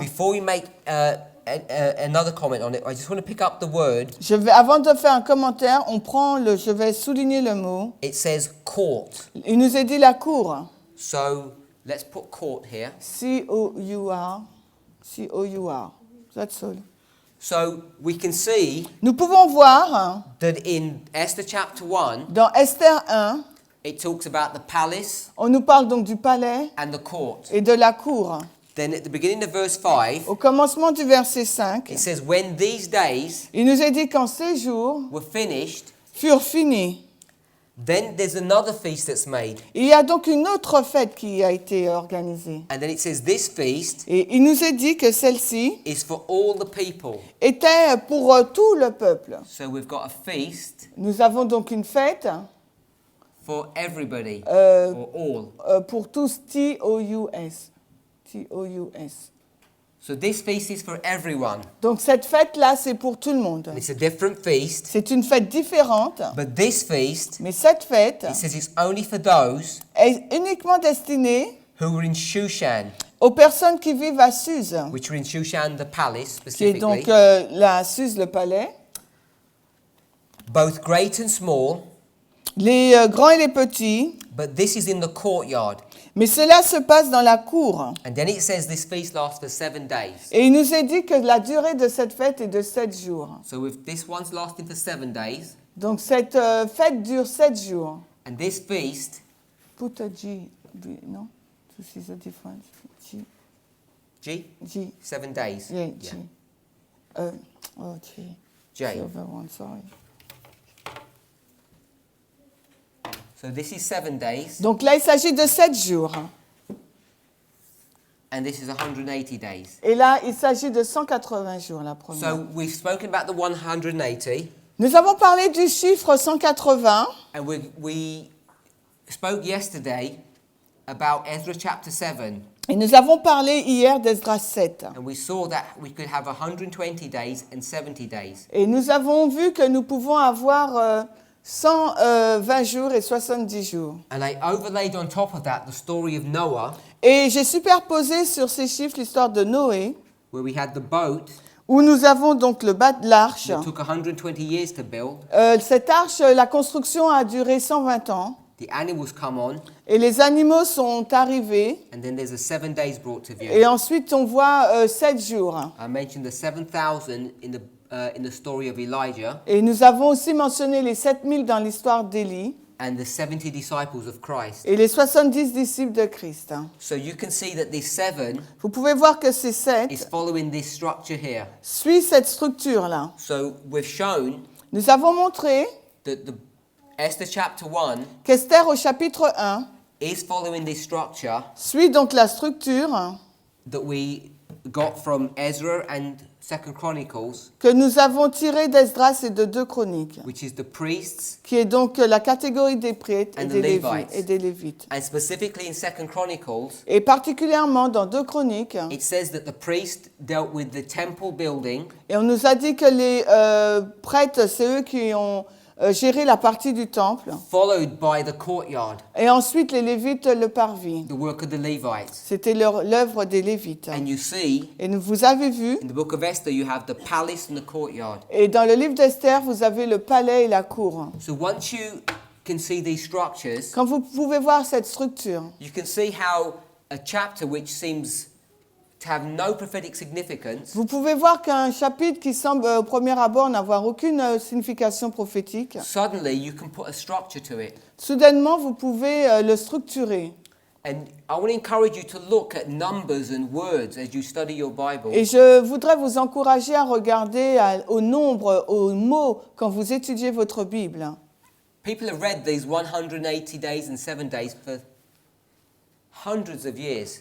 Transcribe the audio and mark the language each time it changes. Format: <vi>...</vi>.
<en>before we make another comment on it, I just want to pick up the word.</en> <fr>avant de faire un commentaire, je vais souligner le mot.</fr> <en>It says court.</en> <fr>Il nous est dit la cour.</fr> <en>So let's put court here. C-O-U-R. C-O-U-R. That's all. So we can see</en> <fr>Nous pouvons voir</fr> <en>that in Esther chapter 1,</en> <fr>dans Esther 1,</fr> <en>it talks about the palace</en> <fr>on nous parle donc du palais</fr> <en>and the court.</en> <fr>et de la cour.</fr> <en>Then at the beginning of verse 5,</en> <fr>Au commencement du verset 5,</fr> <en>it says, when these days</en> <fr>il nous est dit quand ces jours</fr> <en>were finished,</en> <fr>furent finis,</fr> <en>Then there's another feast that's made.</en> <fr>Il y a donc une autre fête qui a été organisée.</fr> <en>And then it says this feast</en> <fr>Et il nous est dit que celle-ci</fr> <en>is for all the people.</en> <fr>était pour tout le peuple.</fr> <en>So we've got a feast</en> <fr>Nous avons donc une fête</fr> <en>for everybody Euh, or all.</en> <fr>pour tous, T-O-U-S. T-O-U-S.</fr> <en>So this feast is for everyone.</en> <fr>Donc cette fête-là, c'est pour tout le monde.</fr> <en>And it's a different feast.</en> <fr>C'est une fête différente,</fr> <en>But this feast,</en> <fr>mais cette fête</fr> <en>it says it's only for those</en> <fr>est uniquement destinée</fr> <en>who were in Shushan,</en> <fr>aux personnes qui vivent à Suse,</fr> <en>which are in Shushan, the palace</en> <fr>qui est donc</fr> <en>specifically,</en> <fr>la Suse, le palais.</fr> <en>both great and small.</en> <fr>Les grands et les petits,</fr> <en>But this is in the courtyard.</en> <fr>mais cela se passe dans la cour.</fr> <en>And then it says this feast lasts for 7 days.</en> <fr>Et il nous est dit que la durée de cette fête est de 7 jours.</fr> <en>So if this one's lasting for 7 days,</en> <fr>Donc cette fête dure 7 jours.</fr> <en>and this feast, Put a G, non? To see the difference. G, G, G, 7 days. yeah, G. Oh, G. J. Silver one, sorry. So this is 7 days,</en> <fr>Donc là, il s'agit de 7 jours.</fr> <en>and this is 180 days.</en> <fr>Et là, il s'agit de 180 jours, la première.</fr> <en>So we've spoken about the 180,</en> <fr>Nous avons parlé du chiffre 180.</fr> <en>and we spoke yesterday about Ezra chapter 7,</en> <fr>Et nous avons parlé hier d'Esdras 7.</fr> <en>and we saw that we could have 120 days and 70 days.</en> <fr>Et nous avons vu que nous pouvons avoir 120 jours et 70 jours.</fr> <en>And I overlaid on top of that the story of Noah,</en> <fr>Et j'ai superposé sur ces chiffres l'histoire de Noé,</fr> <en>where we had the boat</en> <fr>où nous avons donc l'arche.</fr> <en>that took 120 years to build.</en> <fr>Cette arche, la construction a duré 120 ans.</fr> <en>The animals come on,</en> <fr>Et les animaux sont arrivés.</fr> <en>and then there's a 7 days brought to view.</en> <fr>Et ensuite, on voit 7 jours.</fr> <en>I mentioned the 7,000 in the story of Elijah,</en> <fr>Et nous avons aussi mentionné les 7000 dans l'histoire d'Élie</fr> <en>and the 70 disciples of Christ.</en> <fr>et les 70 disciples de Christ.</fr> <en>So you can see that this 7</en> <fr>Vous pouvez voir que ces</fr> <en>is</en> <fr>7</fr> <en>following this structure here.</en> <fr>suivent cette structure-là.</fr> <en>So we've shown</en> <fr>Nous avons montré</fr> <en>that the Esther chapter 1</en> <fr>qu'Esther au chapitre 1</fr> <en>is following this structure</en> <fr>suit donc la structure</fr> <en>that we got from Ezra and 2 Chronicles,</en> <fr>que nous avons tirée d'Esdras et de 2 Chroniques,</fr> <en>which is the priests,</en> <fr>qui est donc la catégorie des prêtres et</fr> <en>And the</en> <fr>des</fr> <en>Levites.</en> <fr>Lévites.</fr> <en>and specifically in 2 Chronicles,</en> <fr>Et particulièrement dans 2 Chroniques,</fr> <en>it says that the priest dealt with the temple building,</en> <fr>et on nous a dit que les prêtres, c'est eux qui ont géré la partie du temple,</fr> <en>followed by the courtyard,</en> <fr>et ensuite les Lévites le parvis.</fr> <en>the work of the Levites.</en> <fr>C'était l'œuvre des Lévites.</fr> <en>And you see,</en> <fr>Et vous avez vu,</fr> <en>in the book of Esther, you have the palace and the courtyard.</en> <fr>et dans le livre d'Esther, vous avez le palais et la cour.</fr> <en>So once you can see these structures,</en> <fr>Quand vous pouvez voir cette structure,</fr> <en>you can see how a chapter which seems to have no prophetic significance</en> <fr>vous pouvez voir qu'un chapitre qui semble au premier abord n'avoir aucune signification prophétique,</fr> <en>suddenly you can put a structure to it.</en> <fr>soudainement vous pouvez le structurer.</fr> <en>And I want to encourage you to look at numbers and words as you study your Bible.</en> <fr>Et je voudrais vous encourager à regarder au nombre, aux mots quand vous étudiez votre Bible.</fr> <en>People have read these 180 days and 7 days for hundreds of years,</en>